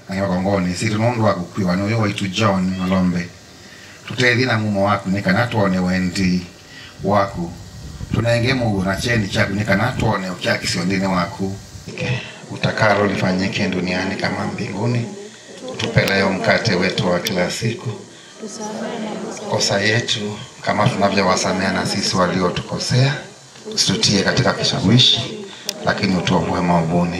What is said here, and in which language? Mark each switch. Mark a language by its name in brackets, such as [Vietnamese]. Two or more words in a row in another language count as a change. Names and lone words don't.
[Kamba] na yokongoni situ nondu wakukwiwa no yo waitu John Malombe tutethi na mumo waku nikana tuone wendi waku tunenge Mungu na cheni chaku nikana tuone ukiaksio ndine waku [Swahili] utakalo lifanyike duniani kama mbinguni. Tupe leo mkate wetu wa kila siku, kosa yetu kama tunavyowasamea na sisi waliotukosea, usitutie katika kishawishi, lakini utuokoe maovuni.